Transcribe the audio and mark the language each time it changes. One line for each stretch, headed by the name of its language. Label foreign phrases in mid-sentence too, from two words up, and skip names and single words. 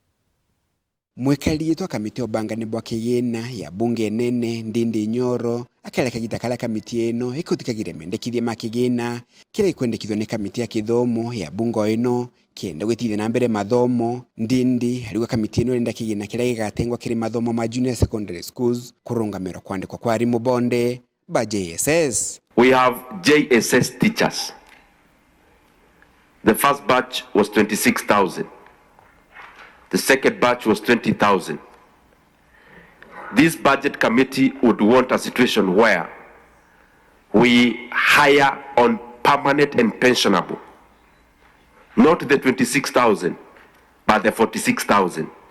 Meru: Mwekali twa kamiti obangani bwa KIGIINA ya bunge nene NDINDI NYORO akaleka gitakala kamiti eno ikutikagire mendekithia ma KIGIINA kira ikwendekithio ni kamiti ya kithomo ya bungo eno kenda gwitithia na mbere mathomo. NDINDI aliwa kamiti eno enda KIGIINA kira gigatengwa kiri mathomo ma
English: junior secondary schools
Meru: kurungamira kwandikwa kwa Arimu Ba Jss.
English: We have JSS teachers. The first batch was 26,000. The second batch was 20,000. This budget committee would want a situation where we hire on permanent and pensionable, not the 26,000, but the 46,000.